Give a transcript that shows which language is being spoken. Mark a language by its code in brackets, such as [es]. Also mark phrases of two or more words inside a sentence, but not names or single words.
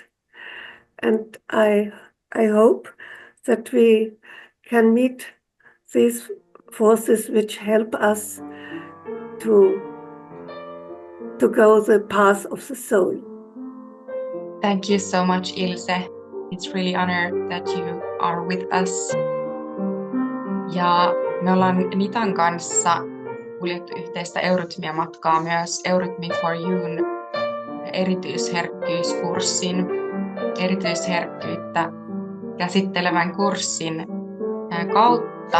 [en] And I hope that we can meet these forces which help us to go the path of the soul. Thank you so much, Ilse. It's really honored that you are with us. [fi] Ja me ollaan Nitan kanssa kuljettu yhteistä eurytmia-matkaa myös Eurythmy for Youn erityisherkkyyskurssin, erityisherkkyyttä käsittelevän kurssin kautta.